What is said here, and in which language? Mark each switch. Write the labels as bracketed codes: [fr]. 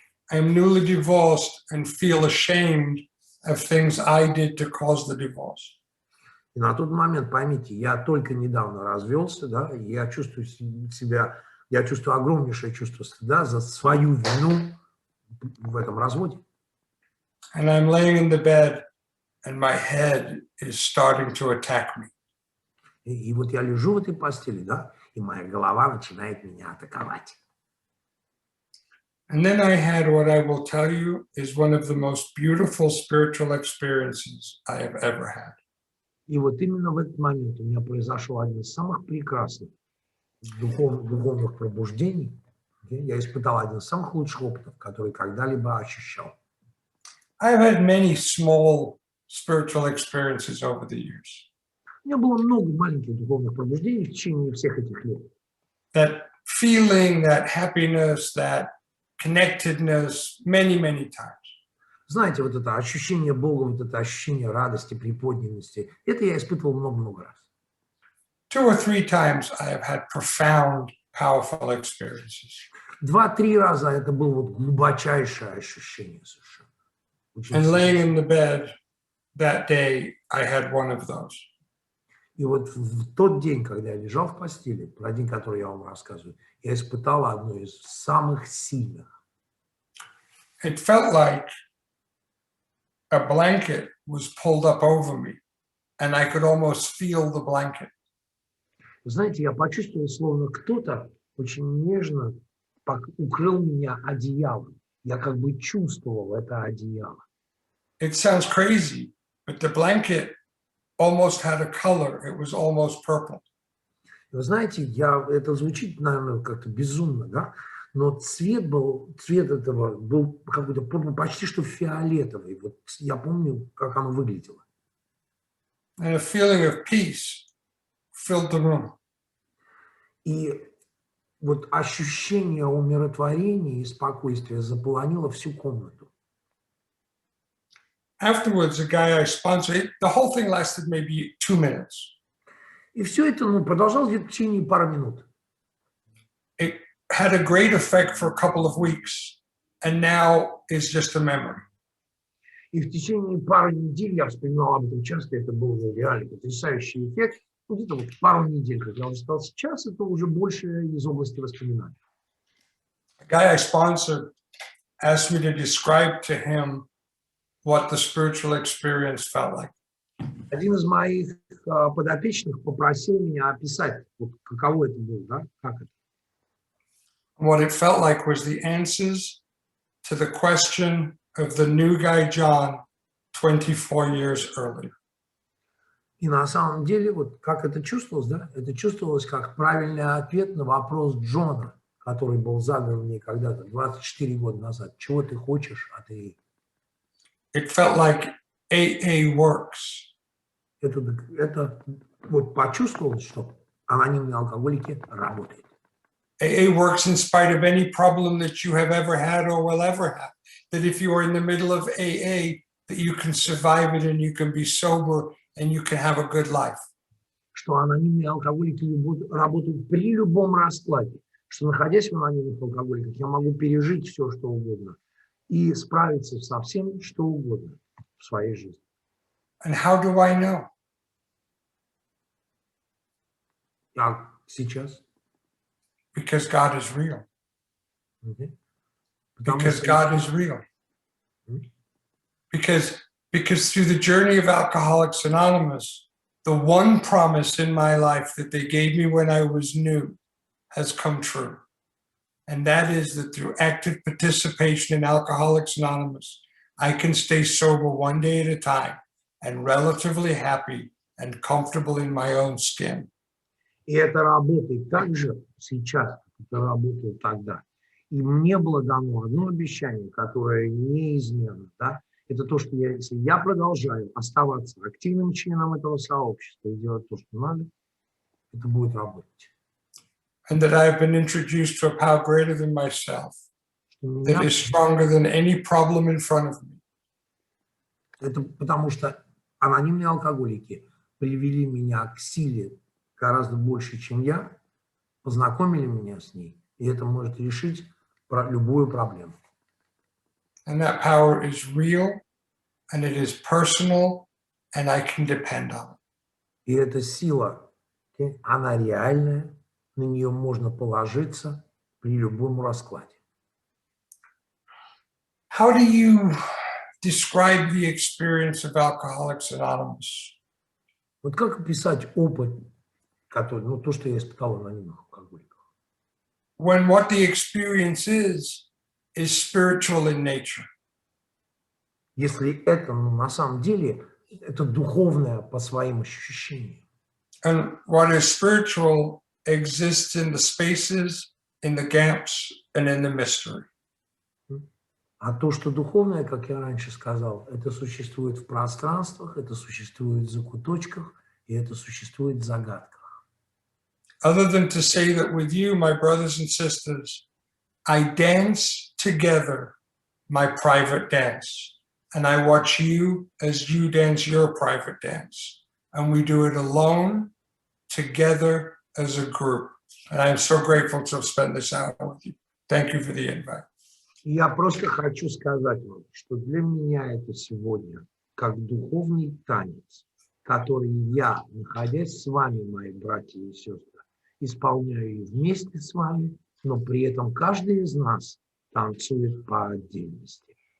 [en] I am newly divorced and feel ashamed of things I did to cause the divorce. [ru] И на тот момент, поймите, я только недавно развелся, да, и я чувствую я чувствую огромнейшее чувство стыда за свою вину в этом разводе. [en] And I'm laying in the bed and my head is starting to attack me. [ru] И вот я лежу в этой постели, да, и моя голова начинает меня атаковать. [en] And then I had what I will tell you is one of the most beautiful spiritual experiences I have ever had. [ru] И вот именно в этот момент у меня произошел один из самых прекрасных духовных пробуждений. Я испытал один из самых лучших опытов, который когда-либо ощущал. [en] I've had many small spiritual experiences over the years. [ru] У меня было много маленьких духовных пробуждений в течение всех этих лет. [en] That feeling, that happiness, that connectedness, many, many times. [ru] Знаете, вот это ощущение Бога, вот это ощущение радости, приподнятости, это я испытывал много-много раз. [en] 2 or 3 times I have had profound, powerful experiences. [ru] 2-3 раза это было вот глубочайшее ощущение совершенно. [en] And laying in the bed that day, I had one of those. [ru] И вот в тот день, когда я лежал в постели, про день, который я вам рассказываю, я испытал одно из самых сильных. [en] It felt like a blanket was pulled up over me, and I could almost feel the blanket. [ru] Вы знаете, я почувствовал, словно кто-то очень нежно укрыл меня одеялом. Я как бы чувствовал это одеяло. [en] It sounds crazy, but the blanket almost had a color. It was almost purple. [ru] Вы знаете, это звучит, наверное, как-то безумно, да? Но цвет этого был какой-то почти что фиолетовый. Вот я помню, как оно выглядело. [en] And a feeling of peace filled the room. [ru] И вот ощущение умиротворения и спокойствия заполонило всю комнату. [en] Afterwards, the guy I sponsored, the whole thing lasted maybe 2 minutes. [ru] И все это продолжалось где-то в течение пары минут. [en] It had a great effect for a couple of weeks, and now is just a memory. [ru] И в течение пары недель, я вспоминал об этом часто, это был реально потрясающий эффект. Где-то вот пару недель, как я уже сказал, сейчас это уже больше из области воспоминаний. [en] The guy I sponsored asked me to describe to him what the spiritual experience felt like. [ru] Один из моих подопечных попросил меня описать, вот, каково это было, да, как это. [en] What it felt like was the answers to the question of the new guy John 24 years earlier. [ru] И на самом деле, вот как это чувствовалось, да, это чувствовалось как правильный ответ на вопрос Джона, который был задан мне когда-то, 24 года назад. Чего ты хочешь от АА? [en] It felt like AA works. [ru] Это вот почувствовалось, что анонимные алкоголики работают. [en] AA works in spite of any problem that you have ever had or will ever have. That if you are in the middle of AA, that you can survive it and you can be sober and you can have a good life. [ru] Что анонимные алкоголики работают при любом раскладе. Что, находясь в анонимных алкоголиках, я могу пережить все, что угодно. И справиться со всем, что угодно в своей жизни. [en] And how do I know? [ru] А сейчас? [en] Because God is real. [ru] Потому [en] Because [ru] что- [en] God is real. Because because through the journey of Alcoholics Anonymous, the one promise in my life that they gave me when I was new has come true. And that is that through active participation in Alcoholics Anonymous, I can stay sober one day at a time and relatively happy and comfortable in my own skin. [ru] И это работает так же сейчас, как это работало тогда. И мне было дано одно обещание, которое неизменно, да, это то, что если я продолжаю оставаться активным членом этого сообщества и делать то, что надо, это будет работать. [en] And that I have been introduced to a power greater than myself, that is stronger than any problem in front of me. [ru] Это потому что анонимные алкоголики привели меня к силе гораздо больше, чем я, познакомили меня с ней, и это может решить любую проблему. [en] And that power is real, and it is personal, and I can depend on it. [ru] И эта сила, она реальная, на нее можно положиться при любом раскладе. [en] How do you describe the experience of Alcoholics Anonymous? [ru] Вот как описать опыт, который, ну, то, что я испытал у анонимных алкоголиков? [en] When what the experience is spiritual in nature. [ru] Если это, ну, на самом деле, это духовное по своим ощущениям. [en] And what is spiritual exists in the spaces, in the gaps, and in the mystery. [ru] А то, что духовное, как я раньше сказал, это существует в пространствах, это существует в закуточках, и это существует в загадках. [en] Other than to say that with you, my brothers and sisters, I dance together my private dance, and I watch you as you dance your private dance, and we do it alone, together as a group. And I'm so grateful to have spent this hour with you. Thank you for the invite. [ru] Я просто хочу сказать вам, что для меня это сегодня как духовный танец, который я, находясь с вами, мои братья и сестры, исполняю вместе с вами, но при этом каждый из нас танцует по отдельности.